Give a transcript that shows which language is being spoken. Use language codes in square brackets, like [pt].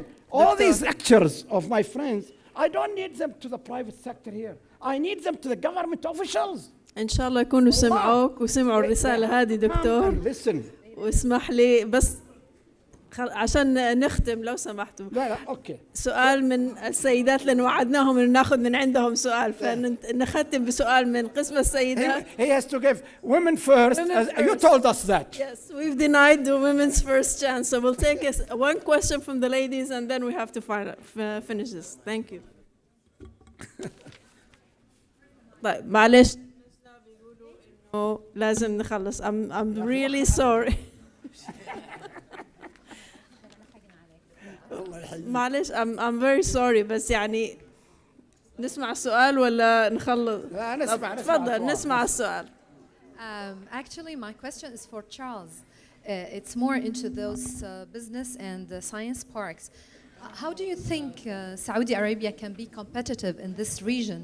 [en] All these lectures of my friends, I don't need them to the private sector here. I need them to the government officials. [ar] إن شاء الله يكونوا سمعوك وسمعوا الرسالة هذه دكتور. [en] Listen. [ar] واسمح لي بس عشان نختم لو سمحتوا. لا أوكي. سؤال من السيدات لأن وعدناهم إن نأخذ من عندهم سؤال فنختم بسؤال من قسم السيدات. [en] He has to give women first. You told us that. Yes, we've denied the women's first chance, so we'll take one question from the ladies and then we have to finish this. Thank you. [ar] طيب معلش إنه لازم نخلص. [en] I'm really sorry. [ar] معلش [en] I'm very sorry [ar] بس يعني نسمع السؤال ولا نخلص؟ لا نسمع. تفضل نسمع السؤال. [en] Actually, my question is for Charles. It's more into those business and science parks. How do you think Saudi Arabia can be competitive in this region?